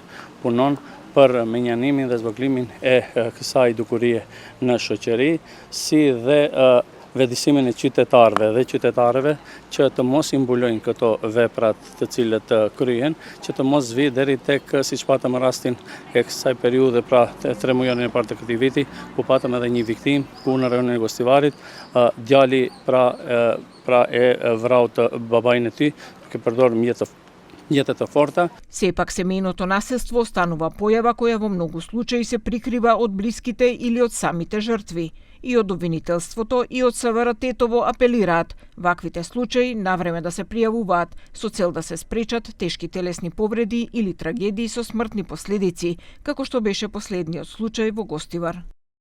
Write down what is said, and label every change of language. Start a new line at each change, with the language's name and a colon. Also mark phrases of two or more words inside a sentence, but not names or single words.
Albanian: punon për menjanimin dhe zvoglimin e kësaj dukurie në shoqëri, si dhe vetëdijsimin e qytetarëve dhe qytetarëve që të mos i mbulojnë këto veprat të cilët kryhen, që të mos vi deri tek, siç patëm rastin e kësaj periudhe, pra 3 muajin e parë të këtij viti, ku patëm edhe një viktim ku në rajonin e Gostivarit, djali pra e vrau të babain e tij, duke përdorur mjete të forta.
Macedonian: Сепак семејното насилство останува појава која во многу случаи се прикрива од блиските или од самите жртви. И од обвинителството и од СВР Тетово апелираат ваквите случаи навреме да се пријавуваат со цел да се спречат тешки телесни повреди или трагедии со смртни последици, како што беше последниот случај во Гостивар.